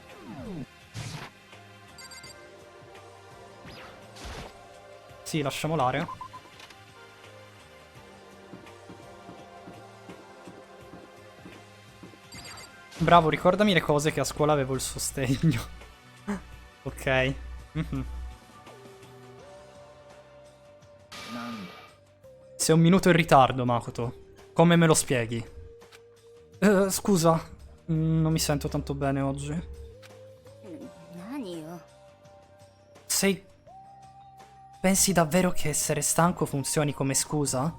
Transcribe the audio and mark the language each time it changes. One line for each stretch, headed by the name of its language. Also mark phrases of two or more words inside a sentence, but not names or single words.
Italian: Sì, lasciamo l'area. Bravo, ricordami le cose che a scuola avevo il sostegno. Ok. Mhm.
Japanese: なんだ
Italian: Sei un minuto in ritardo, Makoto. Come me lo spieghi? Scusa, non mi sento tanto bene oggi.
Japanese: 何よ
Italian: Sei... Pensi davvero che essere stanco funzioni come scusa?